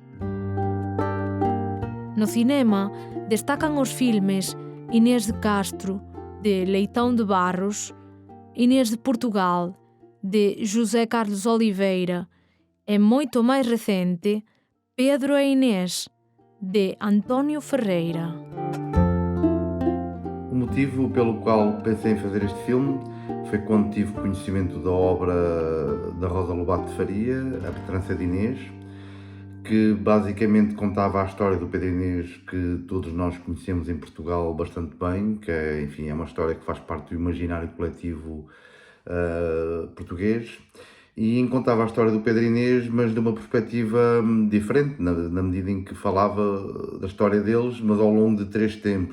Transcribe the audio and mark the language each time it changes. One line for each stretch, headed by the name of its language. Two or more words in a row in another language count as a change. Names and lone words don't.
Galician: No cinema destacan os filmes Inés de Castro, de Leitão de Barros, Inés de Portugal, de José Carlos Oliveira, e moito máis recente, Pedro e Inés, de António Ferreira.
Portuguese: O motivo pelo qual pensei em fazer este filme foi quando tive conhecimento da obra da Rosa Lobato de Faria, A Petrança de Inês, que basicamente contava a história do Pedro e Inês que todos nós conhecemos em Portugal bastante bem, que é, enfim, é uma história que faz parte do imaginário coletivo português, e contava a história do Pedro e Inês, mas de uma perspectiva diferente, na medida em que falava da história deles, mas ao longo de 3 tempos.